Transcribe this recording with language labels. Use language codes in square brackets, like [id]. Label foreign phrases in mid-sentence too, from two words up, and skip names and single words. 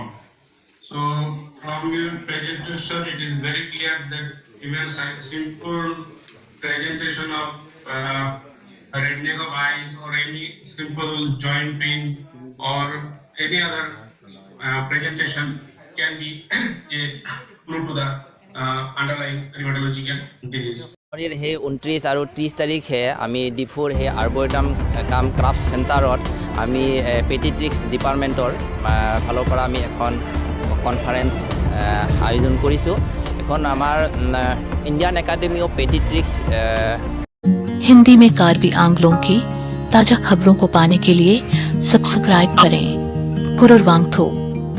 [en] So from your presentation it is very clear that even simple presentation of redness of eyes or any simple joint pain or any other presentation can be a clue to the underlying rheumatological disease. [as] সেই 29 আৰু 30 তাৰিখে আমি ডিফুৰ সেই আৰ্বৰেটাম কাম ক্ৰাফ্ট চেণ্টাৰত আমি [en] pediatrics departmentৰ [as] ফালৰ পৰা আমি এখন কনফাৰেন্স আয়োজন কৰিছোঁ। এখন আমাৰ ইণ্ডিয়ান একাডেমি অফ পেডিট্ৰিক্স [hi] हिंदी में कार्बी आंग्लों की ताजा खबरों को पाने के लिए सब्सक्राइब करें। पुररवांगथो।